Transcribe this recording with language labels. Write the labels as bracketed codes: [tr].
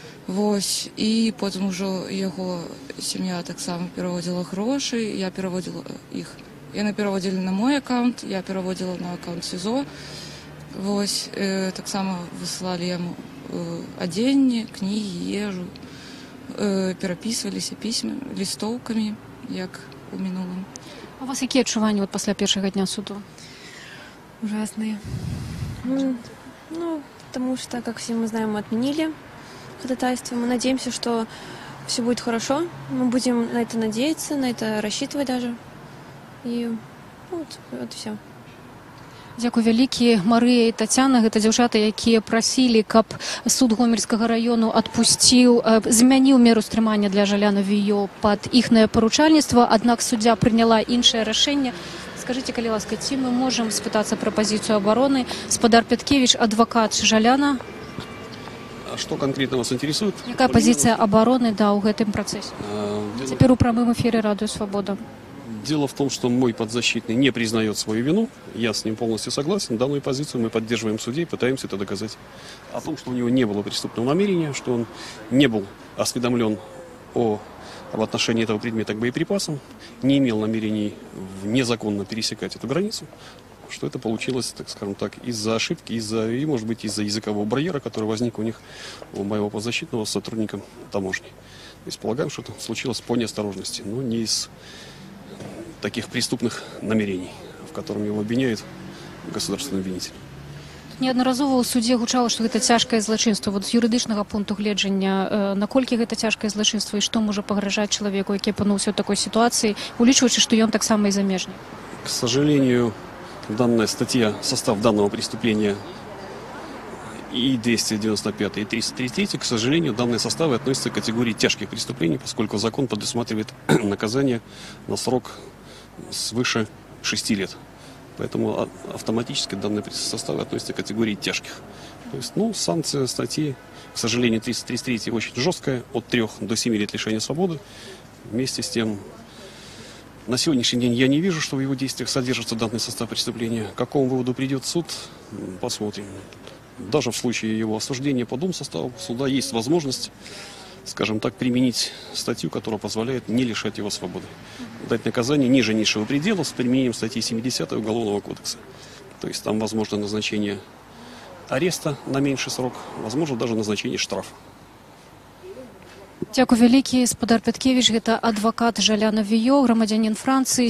[be] Вось, і потым ужо яго сям'я таксама пераводзіла грошы, я пераводзіла іх. Яны пераводзілі на мой аккаунт, я пераводзіла на аккаунт СІЗО. Вось, таксама высылалі яму адзенне, кнігі, ежу, перапісваліся лістоўкамі, як у мінулым. А у вас якія адчуванні вот пасля першага дня суду? [ru] Ужасные. Ну, потому что, как все мы знаем, мы отменили ходатайство. Мы надеемся, что все будет хорошо. Мы будем на это надеяться, на это рассчитывать даже. И вот все. [be] Дзякуй вялікі. Марыя і Тацяна, гэта дзяўчаты, якія прасілі, каб суд Гомельскага раёну змяніў меру стрымання для Жаляна Віё пад іхнае паручальніцтва, аднак суддзя прыняла іншае рашэнне. Скажите, калі ласка, ці мы можам спытацца пра пазіцыю абароны? Спадар Пяткевіч, адвакат Жаляна. [ru] А что конкретно вас интересует? [be] Якая пазіцыя абароны, да, ў гэтым працэсе? Цяпер у прамым эфіры Радыё Свабода. [ru] Дело в том, что мой подзащитный не признает свою вину. Я с ним полностью согласен. Данную позицию мы поддерживаем в суде и пытаемся это доказать. О том, что у него не было преступного намерения, что он не был осведомлен об отношении этого предмета к боеприпасам, не имел намерений незаконно пересекать эту границу, что это получилось, так скажем так, из-за ошибки, и, может быть, из-за языкового барьера, который возник у них, у моего подзащитного, с сотрудником таможни. То есть полагаем, что это случилось по неосторожности, но не из таких преступных намерений, в котором его обвиняют государственный обвинитель. [be] Неаднаразова ў судзе гучала, што гэта цяжкае злачынства. Вот з юрыдычнага пункту гледжання, наколькі гэта цяжкае злачынства і што можа пагражаць чалавеку, які апынуўся ў такой сітуацыі, улічваючы, што ён таксама і замежнік? [ru] К сожалению, данная статья, состав данного преступления и 295 и 333, к сожалению, данные составы относятся к категории тяжких преступлений, поскольку закон предусматривает наказание на срок свыше 6 лет. Поэтому автоматически данные составы относятся к категории тяжких. То есть, санкция статьи, к сожалению, 333 очень жесткая, от 3 до 7 лет лишения свободы. Вместе с тем, на сегодняшний день я не вижу, что в его действиях содержится данный состав преступления. К какому выводу придет суд, посмотрим. Даже в случае его осуждения по Думсоставу суда есть возможность, скажем так, применить статью, которая позволяет не лишать его свободы. Дать наказание ниже низшего предела с применением статьи 70 Уголовного кодекса. То есть там возможно назначение ареста на меньший срок, возможно даже назначение штрафа. [be] Дзякуй вялікі. Спадар Пяткевіч, гэта адвакат Жаляна Віё, грамадзянін Францыі.